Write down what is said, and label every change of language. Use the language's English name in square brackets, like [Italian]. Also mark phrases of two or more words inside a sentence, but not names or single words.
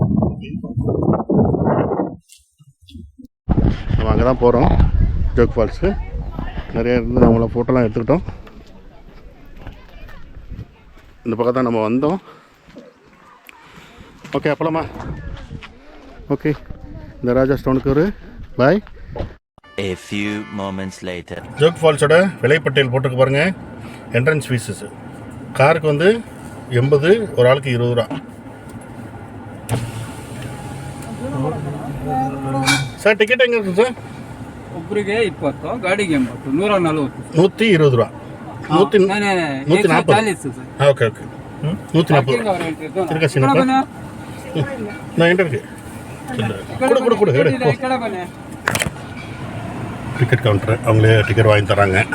[Tamil] நம்ம அங்கே தான் போகிறோம், ஜோக் ஃபால்ஸு. நிறைய இருந்து நம்மளை ஃபோட்டோலாம் எடுத்துக்கிட்டோம். இந்த பக்கம் தான் நம்ம வந்தோம். ஓகே, அப்பலாமா? ஓகே, இந்த ராஜா ஸ்டோனுக்கு ஒரு பாய். [English] A few moments later. [Tamil] ஜோக் ஃபால்ஸோட விலைப்பட்டியல் போட்டுக்கு பாருங்கள். [English] entrance fees [Tamil] காருக்கு வந்து 80, ஒரு ஆளுக்கு 20 ரூபா. சார் டிக்கெட் எங்கே இருக்குது சார்? [Kannada] ಒಬ್ಬರಿಗೆ 20, ಗಾಡಿಗೆ 80, 140. [Tamil] 120 ரூபா. 140. ஓகே ஓகே, 140 இருக்கா சின்னப்பா? நான் என்கிட்ட இருக்கு. கொடு எடு. [English] ticket counter [Tamil] அவங்களே டிக்கெட் வாங்கி தராங்க.